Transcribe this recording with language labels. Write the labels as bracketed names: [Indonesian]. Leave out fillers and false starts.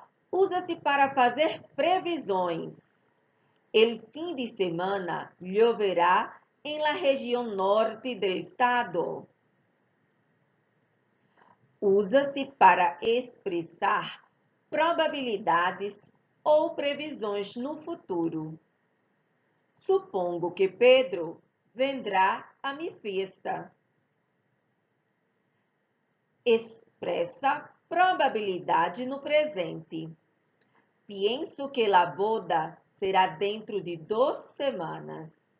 [Portuguese] Usa-se para fazer previsões. [Spanish] El fim de semana lloverá en la região norte del estado. [Portuguese] Usa-se para expressar probabilidades ou previsões no futuro. [Spanish] Supongo que Pedro vendrá a mi fiesta. [Portuguese] Expressa probabilidade no presente. [Spanish] Pienso que la boda será dentro de 2 semanas.